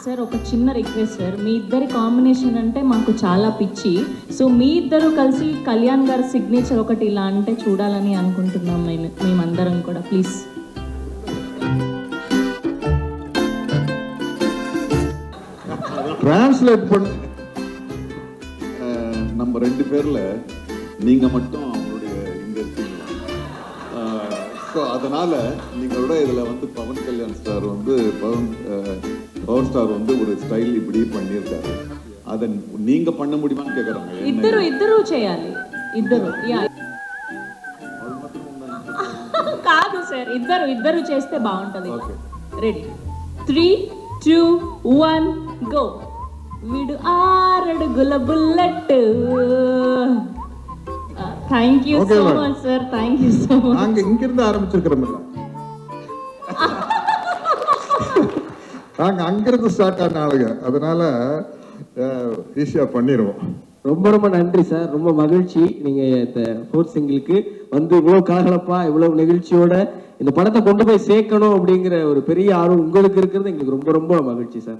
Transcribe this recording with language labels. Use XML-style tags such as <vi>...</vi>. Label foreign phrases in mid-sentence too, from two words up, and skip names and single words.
<te>సార్ ఒక చిన్న రిక్వెస్ట్ సార్, మీ ఇద్దరి కాంబినేషన్ అంటే మాకు చాలా పిచ్చి. సో మీ ఇద్దరు కలిసి కళ్యాణ్ గారి సిగ్నేచర్ ఒకటి ఇలా అంటే చూడాలని అనుకుంటున్నాం మేమందరం కూడా. ప్లీజ్.</te> <ta>டிரான்ஸ்லேட் பண்ண நம்ம 2 பேர்ல நீங்க மட்டும் அவங்களுடைய இங்க இருக்கீங்க. ஸோ அதனால நீங்களோட இதுல வந்து பவன் கல்யாண் ஸ்டார் வந்து பவர் ஸ்டார் வந்து ஒரு ஸ்டைல் இப்படி பண்ணியிருக்காரு. அதை நீங்க பண்ண முடியுமான்னு கேக்குறாங்க.</ta> <te>ఇద్దరు చేయాలి. ఇద్దరు కాదు సార్, ఇద్దరు చేస్తే బాగుంటది. రెడీ 3, 2, 1 గో. వీడు 6 అడుగుల బుల్లెట్.</te> <en>Thank you so much sir, thank you so much.</en> <ta>நாங்க இங்கிருந்து ஆரம்பிச்சிருக்கிறோம்ல, நாங்க அங்கிருந்து ஸ்டார்ட் ஆன ஆளுங்க, அதனால ஈஸியா பண்ணிடுவோம். ரொம்ப ரொம்ப நன்றி சார், ரொம்ப மகிழ்ச்சி. நீங்க இந்த 4th சிங்கிளுக்கு வந்து இவ்வளவு கலகலப்பா இவ்வளவு நிகழ்ச்சியோட இந்த படத்தை கொண்டு போய் சேர்க்கணும் அப்படிங்கிற ஒரு பெரிய ஆர்வம் உங்களுக்கு இருக்கிறது எங்களுக்கு ரொம்ப ரொம்ப மகிழ்ச்சி சார்.</ta>